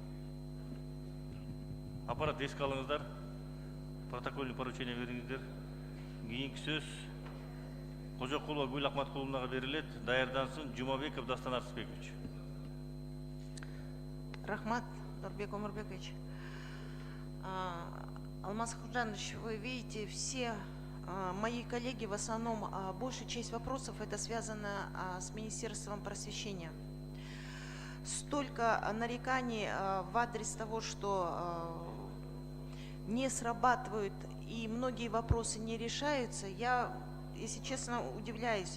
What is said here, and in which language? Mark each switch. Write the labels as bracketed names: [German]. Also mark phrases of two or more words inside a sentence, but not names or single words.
[Kyrgyz] Аппарат эске алыңыздар. [Russian] Протокольный поручение [Kyrgyz] бериңиздер. Кийинки сөз Кожокулова Гүл Акматкуловнага берилет. Даярдансын Жумабеков Дастан Арсызбекович. Рахмат, Нурбек Омурбекович. [Russian] Алмаз Ахуджанович, вы видите, все мои коллеги, в основном, большая часть вопросов это связано с Министерством просвещения. Столько нареканий в адрес того, что не срабатывают и многие вопросы не решаются, я, если честно, удивляюсь.